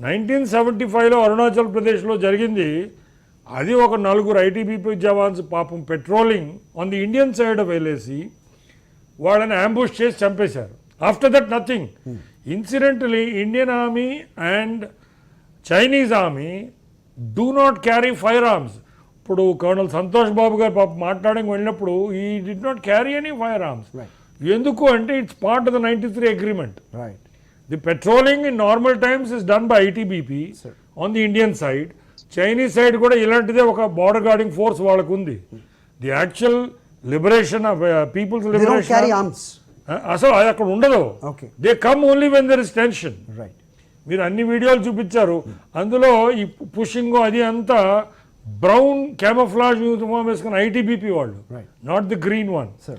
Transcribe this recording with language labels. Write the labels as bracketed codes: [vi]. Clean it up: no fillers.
[te] 1975లో అరుణాచల్ ప్రదేశ్లో జరిగింది. అది ఒక 4 ITBP జవాన్స్ పాపం [en] patrolling on the Indian side of LAC [te] వాళ్ళని అంబుష్ చేసి చంపేశారు. [en] After that nothing. Incidentally Indian army and Chinese army do not carry fire arms. [te] ఇప్పుడు కర్నల్ సంతోష్ బాబు గారు పాపం మాట్లాడడానికి వెళ్ళినప్పుడు [en] ఈ did not carry any fire arms. [te] ఎందుకు అంటే [en] It's part of the 93 agreement. The patrolling in normal times is done by ITBP on the Indian side. Chinese side [te] కూడా ఇలాంటిదే ఒక బార్డర్ గార్డింగ్ ఫోర్స్ వాళ్ళకు ఉంది. [en] the actual liberation of people's liberation [te] అసలు అది అక్కడ ఉండదు. [en] They come only when there is tension. [te] మీరు అన్ని వీడియోలు చూపించారు, అందులో ఈ పుషింగ్ అది అంతా బ్రౌన్ క్యామోఫ్లాజ్ యూనిఫామ్ వేసుకున్న ITBP వాళ్ళు, నాట్ ది గ్రీన్ వన్.